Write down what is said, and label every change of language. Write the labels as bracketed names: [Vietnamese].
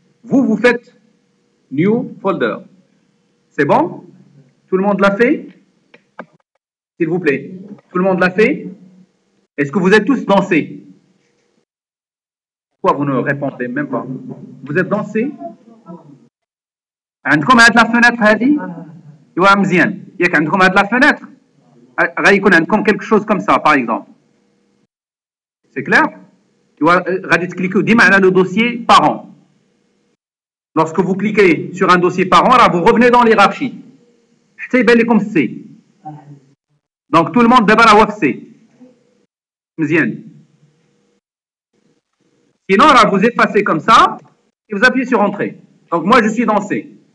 [French] Vous faites new folder. C'est bon? Tout le monde l'a fait? S'il vous plaît. Tout le monde l'a fait? Est-ce que vous êtes tous dansés? Pourquoi vous ne répondez même pas? Vous êtes dansés? [Arabic] عندكم هاد la fenêtre هادي؟ ايوا مزيان. ياك عندكم هاد la fenêtre؟ غيكون عندكم [French] quelque chose comme ça par exemple. C'est clair? [Arabic] غادي تكليكيو ديما على le dossier parent. [French] Lorsque vous cliquez sur un dossier parent, là vous revenez dans l'hierarchie. [Arabic] حتى يبان لكم C. [French] Donc tout le monde [Arabic] دابا راه هو في C. مزيان. [French] Sinon, là, vous effacez comme ça et vous appuyez sur Entrée. Donc, moi, je suis dans C.